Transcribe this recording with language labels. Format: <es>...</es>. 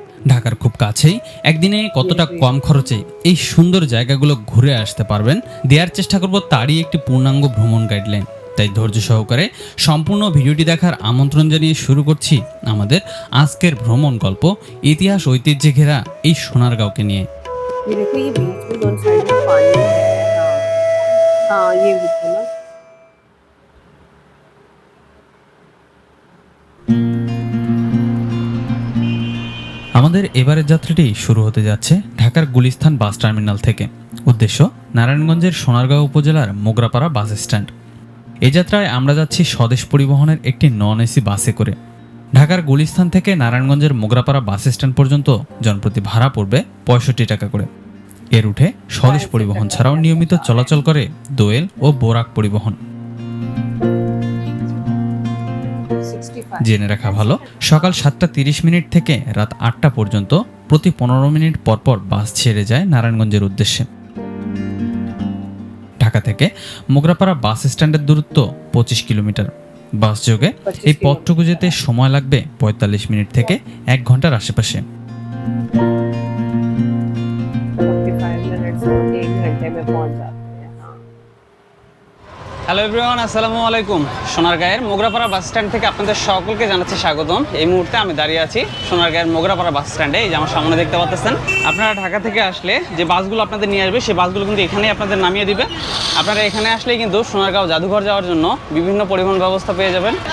<bn>ঢাকার খুব কাছেই একদিনে কতটা কম খরচে এই সুন্দর জায়গাগুলো ঘুরে আসতে পারবেন দেওয়ার চেষ্টা করব তারই একটি পূর্ণাঙ্গ ভ্রমণ গাইডলাইন। তাই ধৈর্য সহকারে সম্পূর্ণ ভিডিওটি দেখার আমন্ত্রণ জানিয়ে শুরু করছি আমাদের আজকের ভ্রমণ গল্প, ইতিহাস ঐতিহ্যে ঘেরা এই সোনারগাঁওকে নিয়ে।</bn> <hi>ये देखो, ये बीच में दोनों साइड में पानी है। हाँ, ये देखो ना।</hi> <bn>আমাদের এবারের যাত্রাটি শুরু হতে যাচ্ছে ঢাকার গুলিস্তান বাস টার্মিনাল থেকে। উদ্দেশ্য নারায়ণগঞ্জের সোনারগাঁও উপজেলার মোগরাপাড়া বাস স্ট্যান্ড। এই যাত্রায় আমরা যাচ্ছি স্বদেশ পরিবহনের একটি নন এসি বাসে করে। ঢাকার গুলিস্তান থেকে নারায়ণগঞ্জের মোগরাপাড়া বাস স্ট্যান্ড পর্যন্ত জনপ্রতি ভাড়া পড়বে 65 টাকা করে। এর উঠে স্বদেশ পরিবহন ছাড়াও নিয়মিত চলাচল করে দোয়েল ও বোরাক পরিবহন। জেনে রাখা ভালো, সকাল 7:30 থেকে রাত 8টা পর্যন্ত প্রতি 15 মিনিট পরপর বাস ছেড়ে যায় নারায়ণগঞ্জের উদ্দেশ্যে। ঢাকা থেকে মোগরাপাড়া বাস স্ট্যান্ডের দূরত্ব 25 কিলোমিটার। বাস যোগে এই পথটুকু যেতে সময় লাগবে 45 মিনিট থেকে 1 ঘন্টার আশেপাশে।</bn> <hi>45 मिनट्स 1 घंटे में पहुंच जाते हैं।</hi> <bn>হ্যালো এভরিওয়ান, আসসালামু আলাইকুম। সোনারগাঁয়ের মোগরাপাড়া বাস স্ট্যান্ড থেকে আপনাদের সকলকে জানাচ্ছি স্বাগতম। এই মুহূর্তে আমি দাঁড়িয়ে আছি সোনারগাঁয়ের মোগরাপাড়া বাস স্ট্যান্ডে। এই যে আমার সামনে দেখতে পাচ্ছেন, আপনারা ঢাকা থেকে আসলে যে বাসগুলো আপনাদের নিয়ে আসবে সেই বাসগুলো কিন্তু এখানেই আপনাদের নামিয়ে দিবে। আপনারা এখানে আসলেই কিন্তু সোনারগাঁও জাদুঘর যাওয়ার জন্য বিভিন্ন পরিবহন ব্যবস্থা পেয়ে যাবেন।</bn>